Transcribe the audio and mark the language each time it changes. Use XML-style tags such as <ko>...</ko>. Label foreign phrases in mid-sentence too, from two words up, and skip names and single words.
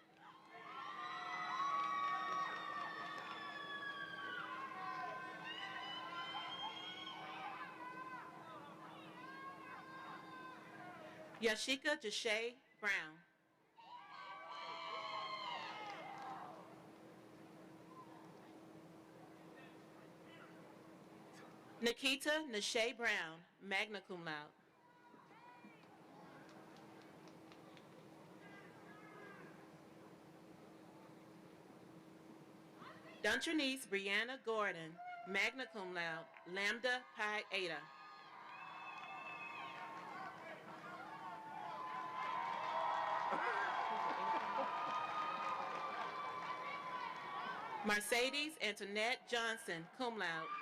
<en>Yashika Jashay Brown. Nikita Nashay Brown,</en> <la>magna cum laude.</la> <en>Duntrinice Brianna Gordon,</en> <la>magna cum laude,</la> <en>Lambda Pi Eta. Mercedes Antoinette Johnson,</en> <la>cum laude.</la>